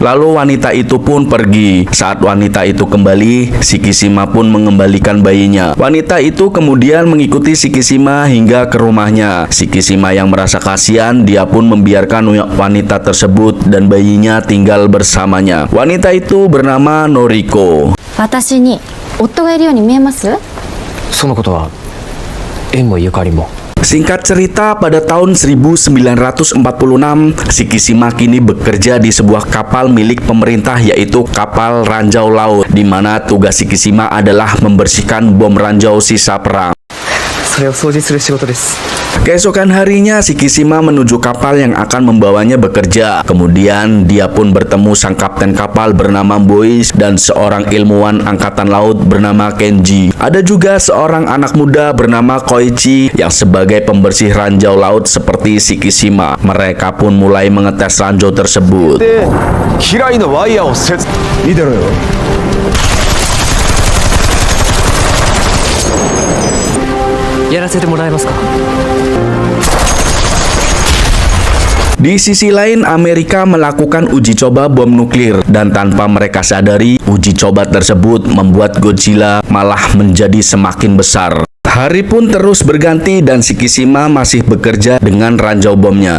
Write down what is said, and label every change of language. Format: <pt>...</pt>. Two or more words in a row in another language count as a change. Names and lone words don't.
<id>Lalu wanita itu pun pergi. Saat wanita itu kembali, Shikishima pun mengembalikan bayinya. Wanita itu kemudian mengikuti Shikishima hingga ke rumahnya. Shikishima yang merasa kasihan, dia pun membiarkan wanita tersebut dan bayinya tinggal bersamanya. Wanita itu bernama Noriko.</id> <ja>私に夫がいるように見えます？そのことは縁もゆかりも。</ja> <id>Singkat cerita, pada tahun 1946, Shikishima kini bekerja di sebuah kapal milik pemerintah, yaitu kapal ranjau laut, di mana tugas Shikishima adalah membersihkan bom ranjau sisa perang.</id> <ja>それを掃除する仕事です。</ja> <id>Keesokan harinya, Shikishima menuju kapal yang akan membawanya bekerja. Kemudian dia pun bertemu sang kapten kapal bernama Boichi dan seorang ilmuwan angkatan laut bernama Kenji. Ada juga seorang anak muda bernama Koichi yang sebagai pembersih ranjau laut seperti Shikishima. Mereka pun mulai mengetes ranjau tersebut.</id> <ja>で機雷のワイヤーを見てろよ。やらせてもらえますか。</ja> <id>Di sisi lain, Amerika melakukan uji coba bom nuklir dan tanpa mereka sadari, uji coba tersebut membuat Godzilla malah menjadi semakin besar. Hari pun terus berganti dan Shikishima masih bekerja dengan ranjau bomnya.</id>